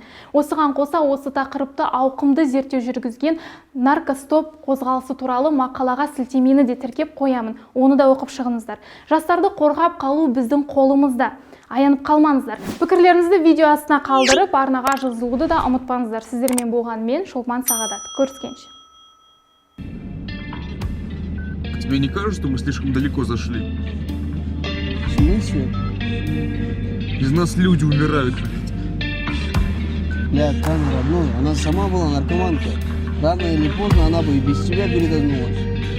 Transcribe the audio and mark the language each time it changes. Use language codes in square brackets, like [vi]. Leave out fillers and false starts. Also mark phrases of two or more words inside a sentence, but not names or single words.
[kk] Осыған қоса осы тақырыпты ауқымды зерттеу жүргізген наркостоп қозғалысы туралы мақалаға сілтемені де тіркеп қоямын. Оны да оқып шығыңыздар. Жастарды қорғап қалу біздің қолымызда. Аянып қалмаңыздар. Пікірлеріңізді видео астына қалдырып, арнаға жазылуды да ұмытпаңыздар. Сіздермен болған мен Шолпан Сағадат. Көріскенше. [ru] Тебе не кажется, что мы слишком далеко зашли? В смысле? Из нас люди умирают. Бля, Таня, родной, она сама была наркоманка. Рано или поздно она бы и без тебя передохнулась.